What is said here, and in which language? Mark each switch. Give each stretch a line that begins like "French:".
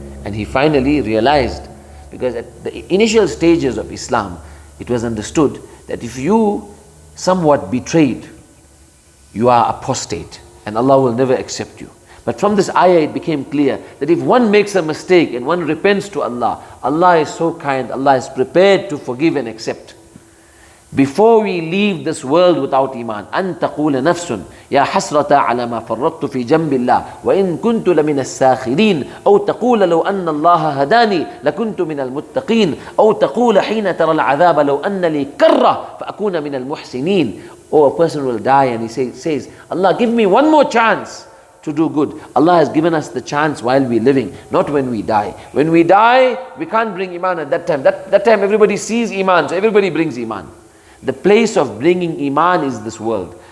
English: And he finally realized, because at the initial stages of Islam, it was understood that if you somewhat betrayed, you are apostate and Allah will never accept you. But from this ayah it became clear that if one makes a mistake and one repents to Allah, Allah is so kind, Allah is prepared to forgive and accept. Before we leave this world without iman,
Arabic: أن تقول نفس يا حسرة على ما فرطت في جنب الله وإن كنت لمن الساخرين أو تقول لو أن الله هداني لكنت من المتقين أو تقول حين ترى العذاب لو أن لي كرة فأكون من المحسنين.
English: Or a person will die and he says, Allah, give me one more chance to do good. Allah has given us the chance while we're living, not when we die. When we die, we can't bring iman at that time. That time everybody sees iman, so everybody brings iman. The place of bringing iman is this world.